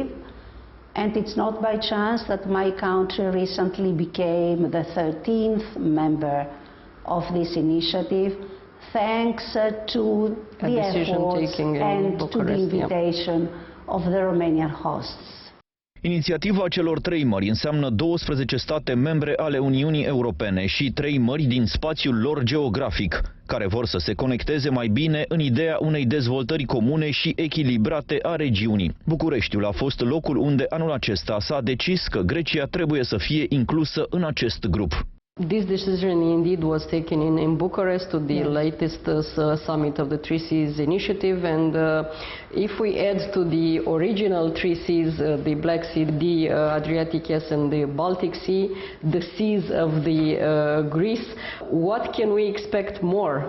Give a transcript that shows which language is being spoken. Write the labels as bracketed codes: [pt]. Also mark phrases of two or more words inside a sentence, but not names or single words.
[en] And it's not by chance that my country recently became the 13th member of this initiative, thanks to the efforts and to the invitation of the Romanian hosts. [ro] Inițiativa celor 3 mări înseamnă 12 state membre ale Uniunii Europene și 3 mări din spațiul lor geografic, care vor să se conecteze mai bine în ideea unei dezvoltări comune și echilibrate a regiunii. Bucureștiul a fost locul unde anul acesta s-a decis că Grecia trebuie să fie inclusă în acest grup. [en] This decision indeed was taken in Bucharest to the latest summit of the Three Seas initiative, and if we add to the original Three Seas, the Black Sea, the Adriatic and the Baltic Sea, the seas of the Greece, what can we expect more?